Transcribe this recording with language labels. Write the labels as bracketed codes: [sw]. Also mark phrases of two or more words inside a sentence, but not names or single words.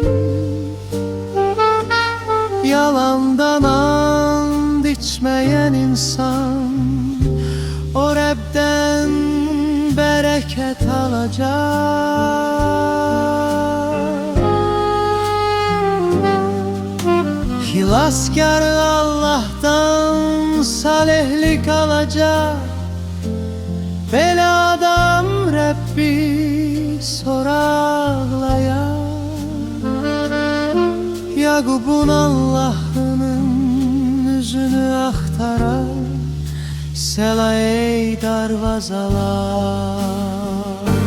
[tr] yalandan and içmeyen insan o Rab'den bereket alacak. Hilaskar Allah'tan salihlik alacak. [az] Belə adam Rabbi soraqlaya. Yaqubun Allah'ının yüzünü axtarar, Səla ey darvazalar.